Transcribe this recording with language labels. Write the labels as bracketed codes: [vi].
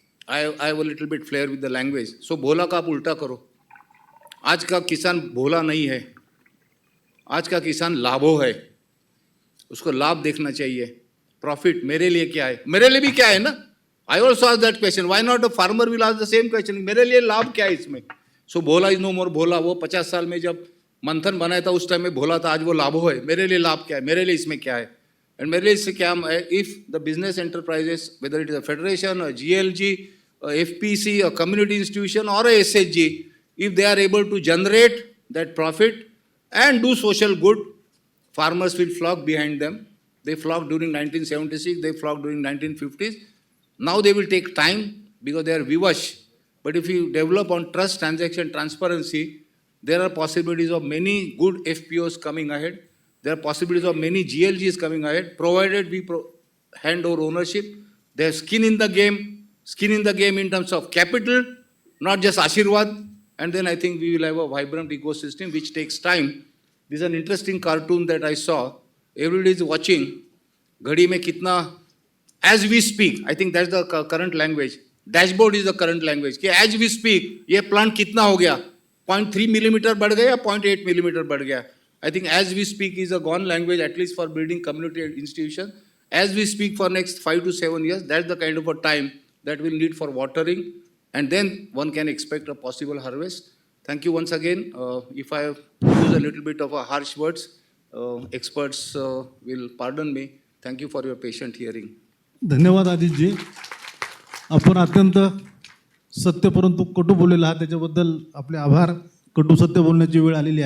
[en] I have a little bit flair with the language. [hi] So भोला का आप उल्टा करो. आज का किसान भोला नहीं है, आज का किसान लाभो है. उसको लाभ देखना चाहिए. प्रॉफिट मेरे लिए क्या है, मेरे लिए भी क्या है ना. [en] I also ask that question. Why not a farmer will ask the same question, [hi] मेरे लिए लाभ क्या है इसमें. [en] So Bhola is no more Bhola. [hi] वो 50 साल में जब मंथन बनाया था उस टाइम में भोला था, आज वो लाभो है. मेरे लिए लाभ क्या है, मेरे लिए इसमें क्या है. [en] and [hi] मेरे लिए इससे क्या है, [en] If the business enterprises, whether it is a federation, a GLG, FPC, a community institution or a SHG, if they are able to generate that profit and do social good, farmers will flock behind them. They flocked during 1976, they flocked during 1950s. Now they will take time because they are vivash. But if you develop on trust, transaction, transparency, there are possibilities of many good FPOs coming ahead. There are possibilities of many GLGs coming ahead, provided we hand over ownership. They have skin in the game. Skin in the game in terms of capital, not just Ashirwad, and then I think we will have a vibrant ecosystem which takes time. This is an interesting cartoon that I saw. Everybody is watching. [hi] Ghadi mein kitna, [en] as we speak, I think that's the current language. Dashboard is the current language. [hi] कि [en] as we speak, [hi] ये plant कितना हो गया? 0.3 millimeter बढ़ गया या 0.8 millimeter बढ़ गया? [en] I think as we speak is a gone language, at least for building community institutions. As we speak for next 5 to 7 years, that's the kind of a time that will need for watering, and then one can expect a possible harvest. Thank you once again. If I use a little bit of a harsh words, experts will pardon me. Thank you for your patient hearing. [hi] धन्यवाद आदितजी. [mr] आपण अत्यंत सत्य परंतु कटू बोललेला आहात, त्याच्याबद्दल आपले आभार. कटू सत्य बोलण्याची वेळ आलेली आहे.